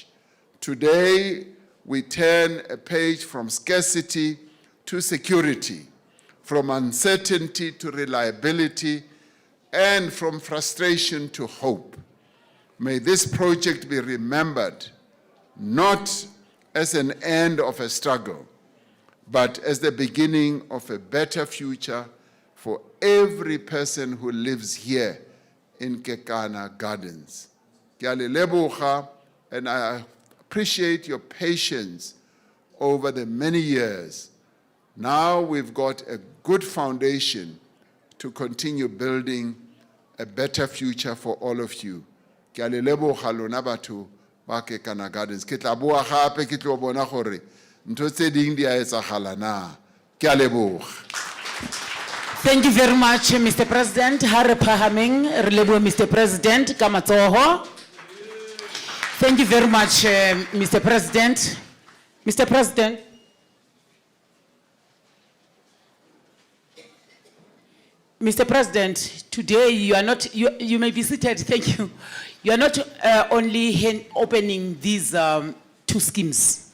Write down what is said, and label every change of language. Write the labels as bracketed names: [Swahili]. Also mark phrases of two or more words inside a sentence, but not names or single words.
[English] Today, we turn a page from scarcity to security, from uncertainty to reliability, and from frustration to hope. May this project be remembered not as an end of a struggle, but as the beginning of a better future for every person who lives here in Kekana Gardens. [Northern Sotho] Ke a le leboga, [English] and I appreciate your patience over the many years. Now we've got a good foundation to continue building a better future for all of you. [Northern Sotho] Ke a le leboga lona batho ba Kekana Gardens. Ke tla boa gape ke tlo bona gore ntho tse ding di a etsagala na. Ke a leboga. [English] Thank you very much, Mr. President. [Southern Sotho] Hare pahameng, re leboha Mr. President ka matsoho. [English] Thank you very much, Mr. President. Mr. President. Mr. President, today you are not, you may be seated, thank you. You are not only opening these 2 schemes.